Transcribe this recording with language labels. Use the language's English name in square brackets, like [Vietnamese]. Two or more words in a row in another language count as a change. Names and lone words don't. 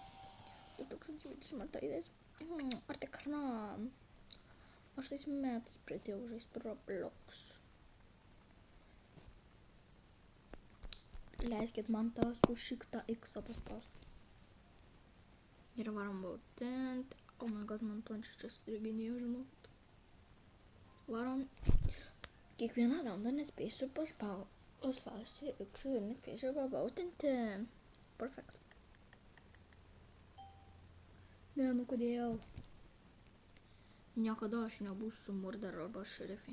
[Lithuanian] 2020 ar tikra? Aš tais metais pradėjau žaisti Roblox. Leiskit man tą sušiktą X paspaust. Ir varam būtent. [English] Oh my god, [Lithuanian] man planšė čia striginėjo, žinokit. Varam. Kiekvieną raundą nespėsiu paspausti X ir nespėsiu pabautinti. Perfect. Ne, nu kodėl? Niekada aš nebūsiu murder arba šerifė.